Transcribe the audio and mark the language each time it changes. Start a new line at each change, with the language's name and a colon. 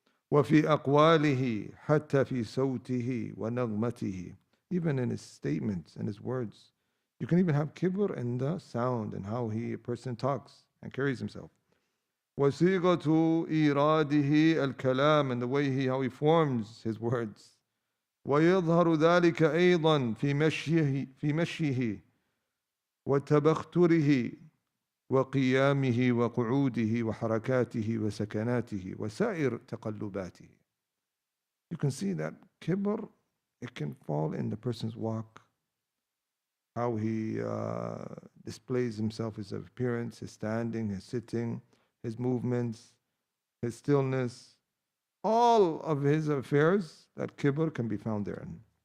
Arabic: وفي أقواله حتى في صوته ونغمته,
English: even in his statements and his words. You can even have kibr in the sound and how a person talks and carries himself.
Arabic: وصيغة إيراده الكلام,
English: and the way how he forms his words.
Arabic: ويظهر ذلك أيضا في مشيه وتبختره وقيامه وقعوده وحركاته وسكناته وسائر تقلباته.
English: You can see that kibr, it can fall in the person's walk, how he displays himself, his appearance, his standing, his sitting, his movements, his stillness, all of his affairs, that kibr can be found therein.